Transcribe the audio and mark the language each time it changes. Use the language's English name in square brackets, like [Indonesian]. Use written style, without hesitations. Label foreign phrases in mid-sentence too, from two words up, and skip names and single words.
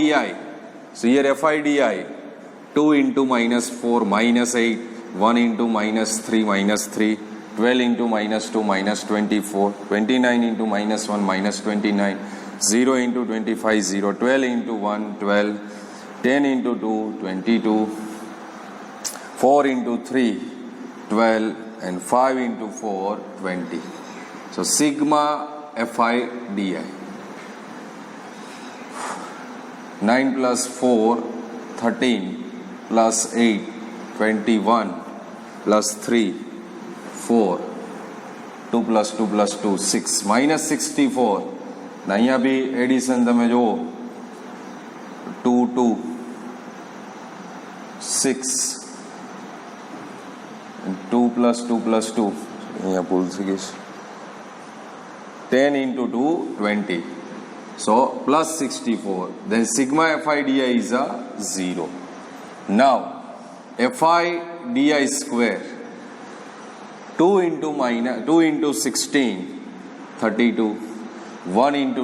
[English] So here fi di 2 into minus 4 minus 8, 1 into minus 3 minus 3, 12 into minus 2 minus 24, 29 into minus 1 minus 29, 0 into 25 0, 12 into 1 12, 10 into 2 22, 4 into 3 12 and 5 into 4 20. So sigma fi di. 9 plus 4 13 plus 8 21 plus 3 4, 2 plus 2 plus 2 6 minus 64. [Gujarati] અહીંયા બી એડિશન તમે જુઓ 2 2 6 [English] 2 plus 2 plus 2 [Gujarati] અહીંયા ભૂલ થઈ ગઈ [English] 10 into 2 20. So plus 64, then sigma fi di is a 0. Now fi di square 2 into 16 32, 1 into